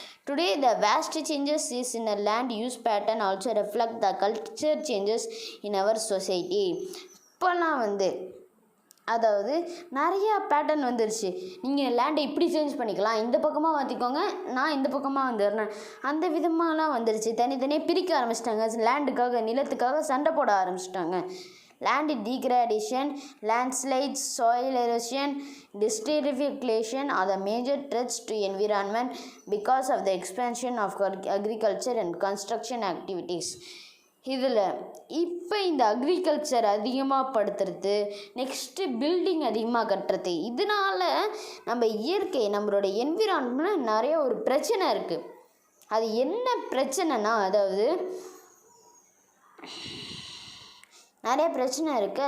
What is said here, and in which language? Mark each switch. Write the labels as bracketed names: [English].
[English] Today the vast changes is in a land use pattern also reflect the culture changes in our society. [Tamil] இப்போல்லாம் அதாவது நிறையா pattern வந்துருச்சு. நீங்கள் லேண்டை இப்படி சேஞ்ச் பண்ணிக்கலாம், இந்த பக்கமாக மாற்றிக்கோங்க, நான் இந்த பக்கமாக வந்துடுறேன், அந்த விதமாகலாம் வந்துருச்சு. தனித்தனியாக பிரிக்க ஆரம்பிச்சிட்டாங்க. லேண்டுக்காக நிலத்துக்காக சண்டை போட ஆரம்பிச்சிட்டாங்க. [English] land degradation, landslides, soil erosion, desertification are the major threats to environment because of the expansion of agriculture and construction activities. [Tamil] இதில் இப்போ இந்த அக்ரிகல்ச்சர் அதிகமாக படுத்துறது, நெக்ஸ்ட்டு பில்டிங் அதிகமாக கட்டுறது, இதனால் நம்ம இயற்கை நம்மளோட என்விரான்மெண்ட்டில் நிறைய ஒரு பிரச்சனை இருக்குது. அது என்ன பிரச்சனைனா, அதாவது நிறைய பிரச்சனை இருக்குது.